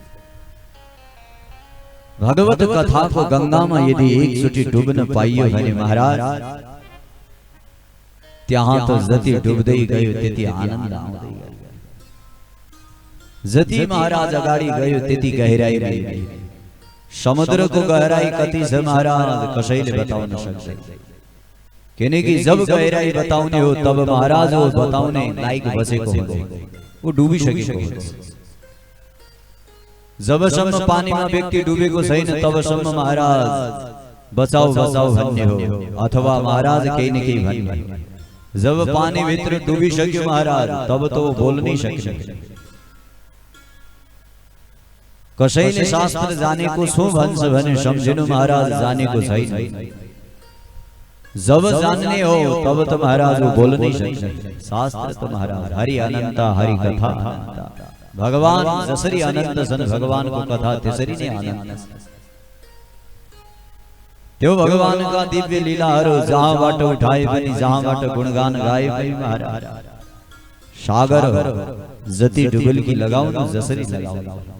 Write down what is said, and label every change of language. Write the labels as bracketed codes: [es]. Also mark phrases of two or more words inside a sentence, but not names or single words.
[ne] भगवत कथाको गंगामा यदि एकचोटि डुब्न पाइयो भने महाराज त्यहाँ त जति डुब्दै गयो त्यति आनन्द आउँदै गयो। जति महाराज अगाडि गयो त्यति गहिराई गयो। समुद्रको गहराई कति छ महाराज कसैले बताउन सक्दैन, किनकि जब गहराई बताउने हो तब महाराज वो बताउने लायक बसेको हुँदैन, वो डुबिसकेको हुन्छ। जबसम्म पानीमा व्यक्ति डुबेको छैन तबसम्म महाराज बचाऊ बचाऊ भन्ने हो, अथवा महाराज केही न केही भन्ने। जब पानी भित्र डुबिसक्यो महाराज [hi] तब तो बोल नहीं [ne] सक्छ। कसैले शास्त्र जानेको छु भन्छ भने सम्झिनु महाराज जानेको छैन। जब जानने हो तब त महाराज [hi] वो बोल नहीं [ne] सक्छ। शास्त्र त महाराज हरि अनंत, हरि कथा अनंत। भगवान जसरी अनंत छन् भगवानको कथा त्यसरी नै अनंत छ। त्यो भगवानका दिव्य लीलाहरू जहाँबाट उठाए पनि, जहाँबाट गुणगान गाए पनि महाराज सागर जति डुबुल्की लगाउनु जसरी लगाउनु।